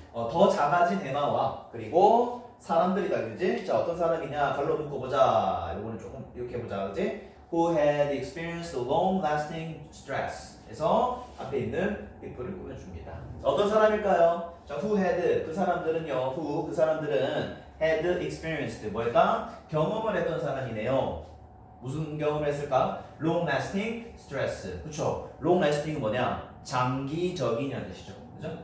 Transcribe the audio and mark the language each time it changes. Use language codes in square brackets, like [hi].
[ko] 더 작아진 해마와 그리고 사람들이다, 그지? 자, 어떤 사람이냐? 갈로 묶어보자. 이거는 조금 이렇게 해보자, 그지? [en] Who had experienced long-lasting stress. [ko] 그래서 앞에 있는 if를 꾸며줍니다. 어떤 사람일까요? 자, [en] who had [ko] 그 사람들은요. who 그 사람들은 [en] had experienced [ko] 뭐였다? 경험을 했던 사람이네요. 무슨 경험을 했을까? [en] long-lasting stress. [ko] 그렇죠? long-lasting은 뭐냐? 장기적이냐는 뜻이죠. 그죠?